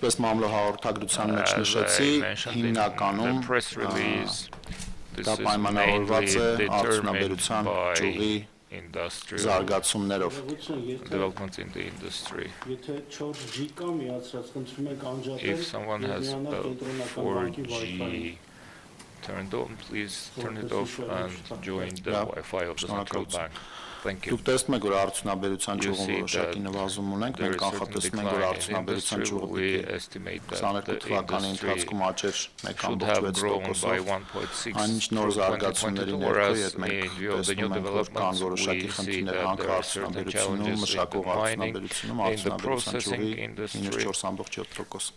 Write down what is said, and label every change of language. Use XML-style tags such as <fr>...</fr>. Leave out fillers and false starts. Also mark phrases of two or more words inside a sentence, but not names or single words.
<en>As I mentioned in the press release, this is mainly determined by industrial developments in the industry. If someone has a 4G turned on, please turn it off and join the Wi-Fi of the central bank. Thank you.</en> <hy>Դուք տեսնում եք, որ արդյունաբերության ճյուղում որոշակի նվազում ունենք, մենք կանխատեսում ենք, որ արդյունաբերության ճյուղը 22 թվականի ընթացքում աճեր 1.6%, այնինչ նոր զարգացումների ներքո, երբ մենք տեսնում ենք, որ կան որոշակի խնդիրներ հանք արդյունաբերությունում, մշակող արդյունաբերությունում, արդյունաբերության ճյուղի 4.7%.</hy>